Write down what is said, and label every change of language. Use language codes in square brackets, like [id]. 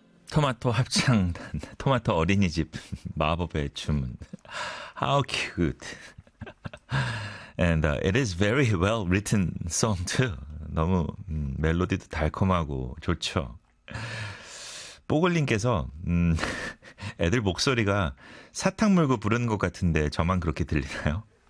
[ko] 토마토 합창단, 토마토 어린이집, 마법의 주문. [en] How cute. And it is very well written song too. [ko] 너무 멜로디도 달콤하고 좋죠. 뽀글님께서 애들 목소리가 사탕 물고 부르는 것 같은데 저만 그렇게 들리나요?